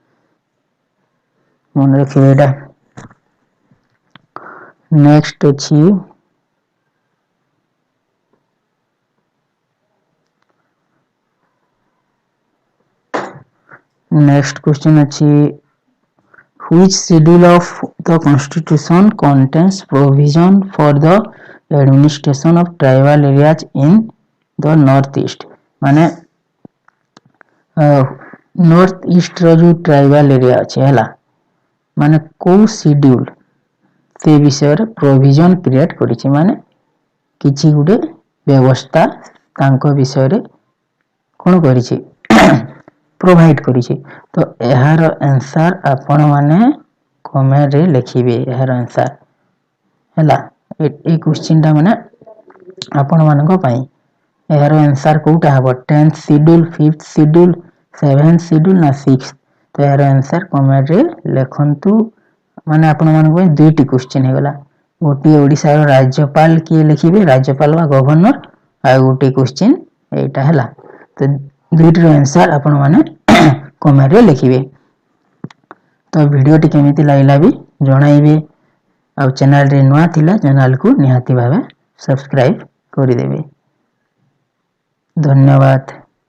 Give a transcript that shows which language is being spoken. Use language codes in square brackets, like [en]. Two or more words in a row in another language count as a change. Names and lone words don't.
[or] ମନ ରଖିଏ ନେକ୍ସଟ ଅଛି [en] next question अच्छी which schedule of the constitution contains provision for the administration of tribal areas in the north east माने north east [or] ରୋ ଯୋ [en] tribal area [or] ଅଛେ ହେ ମାନେ କୋ ଶେଡ୍ୟୁଲ ସେ ବିଷୟ ରେ [en] provision create [or] କରିଛି ମାନେ କିଛି ଗୁଡେ ବ୍ୟବସ୍ଥା ତାଙ୍କୋ ବିଷୟ ରେ କୋନ କରିଛି ପ୍ରୋଭାଇଡ କରିଛି ତୋ ଏହାର ଆନ୍ସର ଆପଣ ମାନେ କମେଣ୍ଟ ରେ ଲେଖିବେ ଏହାର ଆନ୍ସର ହଲା ଏ କ୍ୱେଶ୍ଚନ ତା ମାନେ ଆପଣ ମାନଙ୍କୋ ପଇ ଏହାର ଆନ୍ସର କୋଟା ହବ [en] 10th schedule 5th schedule 7th [or] ଶେଡ୍ୟୁଲ ନା 6th ତୋ ଏହାର ଆନ୍ସର କମେଣ୍ଟ ରେ ଲେଖନ୍ତୁ ମାନେ ଆପଣ ମାନଙ୍କୋ ପଇ ଦୁଇଟି କ୍ୱେଶ୍ଚନ ହେ ଗଲା ଗୋଟି ଓଡ଼ିଶା ରୋ ରାଜ୍ୟପାଳ କେ ଲେଖିବେ ରାଜ୍ୟପାଳ ବା ଗଭର୍ଣ୍ଣର ଆ ଗୋଟି କ୍ୱେଶ୍ଚନ ଏଟା ହଲା ତୋ ଦୁଇଟି ରୋ ଆନ୍ସର ଆପଣ ମାନେ କମେଣ୍ଟ ରେ ଲେଖିବେ ତୋ ଭିଡିଓ ଟି କେମିତି ଲାଗିଲା ଭି ଜଣାଇବେ ଆ ଚ୍ୟାନେଲ ରେ ନୂଆ ଥିଲା ଚ୍ୟାନେଲ କୋ ନିହାତି ଭାବେ ସବସ୍କ୍ରାଇବ କରି ଦେବେ ଧନ୍ୟବାଦ।